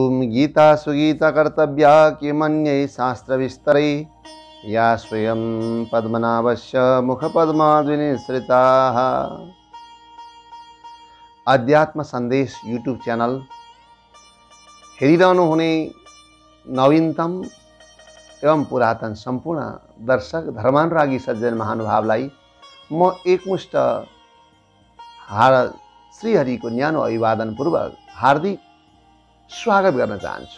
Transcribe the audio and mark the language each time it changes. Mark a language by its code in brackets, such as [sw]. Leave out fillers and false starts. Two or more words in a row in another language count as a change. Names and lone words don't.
[sa] गीता सुगीता कर्तव्या किमन्यै शास्त्र विस्तरै या स्वयं पद्मनाभस्य मुखपद्माद्विनिसृताः। [ne] अध्यात्म सन्देश यूट्यूब च्यानल हेरिरहनु हुने नवीनतम एवं पुरातन सम्पूर्ण दर्शक धर्मानुरागी सज्जन महानुभावलाई म एकमुष्ट श्रीहरिको न्यानो अभिवादन पूर्वक हार्दिक स्वागत गर्न चाहन्छु।